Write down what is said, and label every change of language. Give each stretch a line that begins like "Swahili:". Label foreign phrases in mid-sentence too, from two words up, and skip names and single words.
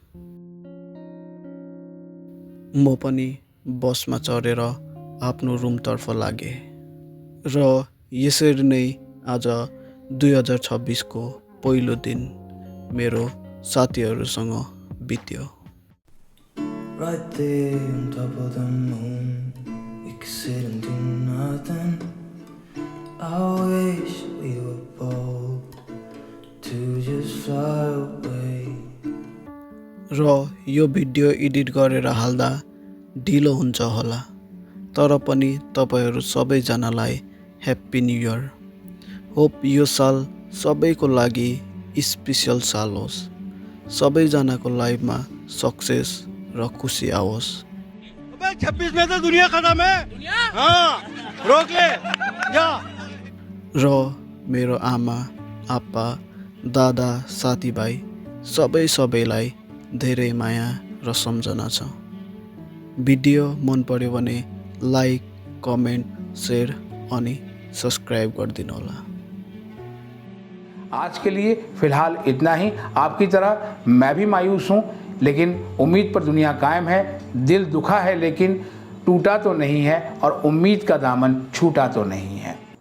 Nepali: म पनि बसमा चढेर आफ्नो रुमतर्फ लागेँ, र यसरी नै आज 2026 को पहिलो दिन मेरो साथीहरूसँग बित्यो।
English: Right there on top of the moon, we could sit and do nothing. I wish we were bold to just fly away.
Nepali: र यो भिडियो एडिट गरेर हाल्दा ढिलो हुन्छ होला, तर पनि तपाईहरू सबैजनालाई
English: happy new year.
Nepali: होप यो साल सबैको लागि स्पेशल साल होस्, सबैजनाको लाइफमा सक्सेस र खुसी आओस्।
Hindi: 26 में तो दुनिया खत्म है। हाँ, रोक ले जा।
Nepali: र मेरो आमा, आप्पा, दादा, साथीभाइ सबैलाई धेरै माया र सम्झना छ। भिडियो मन पर्यो भने लाइक, कमेन्ट, शेयर अनि सब्सक्राइब गरिदिनु होला।
Hindi: आज के लिए फिलहाल इतना ही। आपकी तरह मैं भी मायूस हूँ, लेकिन उम्मीद पर दुनिया कायम है। दिल दुखा है लेकिन टूटा तो नहीं है, और उम्मीद का दामन छूटा तो नहीं है।